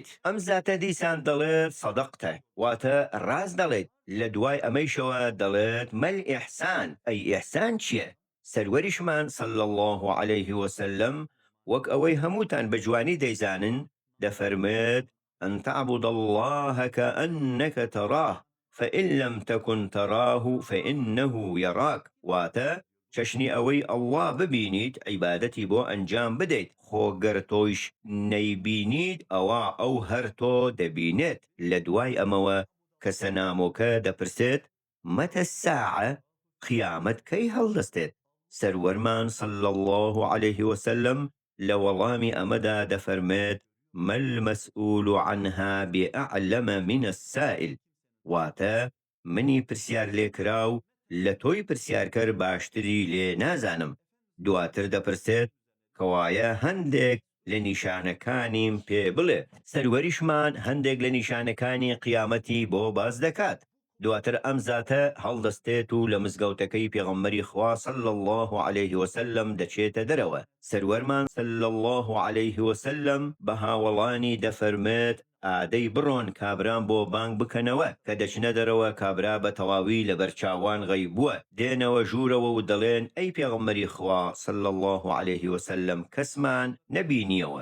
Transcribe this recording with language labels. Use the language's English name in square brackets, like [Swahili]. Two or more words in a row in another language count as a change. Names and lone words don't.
[Central Kurdish] ئەم زاتە دیسان دەڵێت سەدەقتە، واتە ڕاست دەڵێت. لە دوای ئەمەیشەوە دەڵێت [Arabic] مەل ئیحسان، [Central Kurdish] ئەی ئیحسان چییە؟ سەروەریشمان [Arabic] صلی الله عەلەیه وسلم [Central Kurdish] وەک ئەوەی هەمووتان بە جوانی دەیزانن دەفەرمێت [Arabic] أن تعبد الله كأنك تراه فإن لم تكن تراه فإنه يراك، [Central Kurdish] واتە چەشنی ئەوەی ئەڵڵا ببینیت عیبادەتی بۆ ئەنجام بدەیت خۆگەر تۆیش نەیبینیت ئەوە ئەو هەر تۆ دەبینێت لە دوای ئەمەوە کە سەنامۆکە دەپرسێت [Arabic] مەتە الساعە [Central Kurdish] قیامەت کەی هەڵدەستێت سەروەرمان [Arabic] صلی الله عليه وسلم [Central Kurdish] لە وەڵامی ئەمەدا دەفەرمێت [Arabic] ما المسؤول عنها بأعلم من السائل [Central Kurdish] واتە منی پرسیار لێکراو لە تۆی پرسیارکەر باشتری لێ نازانم دواتر دەپرسێت کەوایە هەندێک لە نیشانەکانیم پێ بڵێ سەروەریشمان هەندێک لە نیشانەکانی قیامەتی بۆ باز دەکات دواتر ئەم زاتە هەڵدەستێت و لە مزگەوتەکەی پێغەمبەری خوا [Arabic] صلی الله عليه وسلم [Central Kurdish] دەچێتە دەرەوە سەروەرمان [Arabic] صلی الله عليه وسلم [Central Kurdish] بە هاوڵانی دەفەرمێت ئادەی بڕۆن کابران بۆ بانگ بکەنەوە کە دەچنە دەرەوە کابرا بە تەواوی لە بەرچاوان غەیب بووە دێنەوە ژوورەوە و دەڵێن ئەی پێغەمبەری خوا [Arabic] صلی الله عليه وسلم [Central Kurdish] کەسمان نەبینیەوە